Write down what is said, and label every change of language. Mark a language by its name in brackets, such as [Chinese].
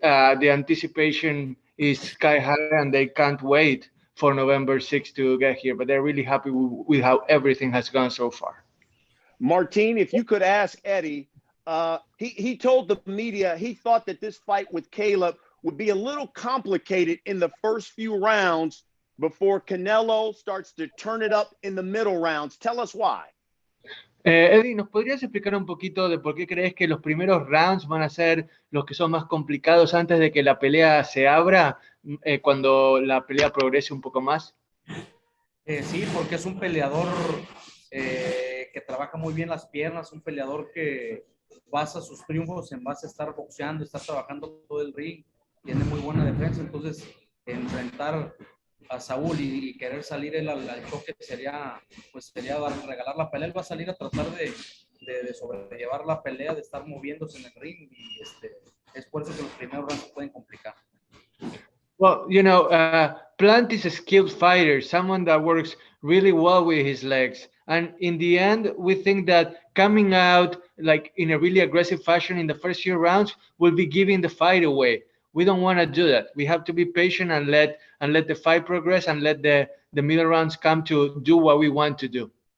[English] The anticipation is sky high and they can't wait for November 6th to get here, but they're really happy with how everything has gone so far. Martin, if you could ask Eddie, he told the media he thought that this fight with Caleb would be a little complicated in the first few rounds before Canelo starts to turn it up in the middle rounds. Tell us why. [Spanish] Eddie, ¿nos podrías explicar un poquito de por qué crees que los primeros rounds van a ser los que son más complicados antes de que la pelea se abra, cuando la pelea progrese un poco más? Sí, porque es un peleador que trabaja muy bien las piernas, un peleador que basa sus triunfos en base a estar boxeando, estar trabajando todo el ring, tiene muy buena defensa, entonces enfrentar a Saúl y querer salir él al choque sería regalar la pelea. Él va a salir a tratar de sobrellevar la pelea, de estar moviéndose en el ring y es por eso que los primeros rounds se pueden complicar. [English] Well, Plant is a skilled fighter, someone that works really well with his legs. And in the end, we think that coming out like in a really aggressive fashion in the first few rounds will be giving the fight away. We don't want to do that. We have to be patient and let the fight progress and let the middle rounds come to do what we want to do.